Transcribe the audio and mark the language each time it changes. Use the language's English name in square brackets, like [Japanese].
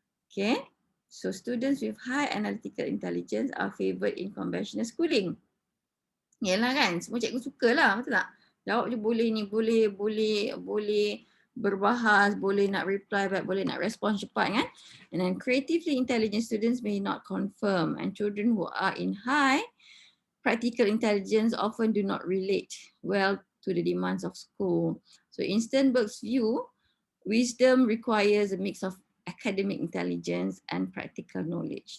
[English] Okay, so students with high analytical intelligence are favoured in conventional schooling. [Malay] Yalah kan, semua cikgu suka lah, betul tak? Jawab je boleh ni, boleh berbahas, boleh nak [English] reply back, [Malay] boleh nak respon cepat kan. [English] And then creatively intelligent students may not confirm, and children who are in high practical intelligence often do not relate well to the demands of school. So in Sternberg's view, wisdom requires a mix of academic intelligence and practical knowledge.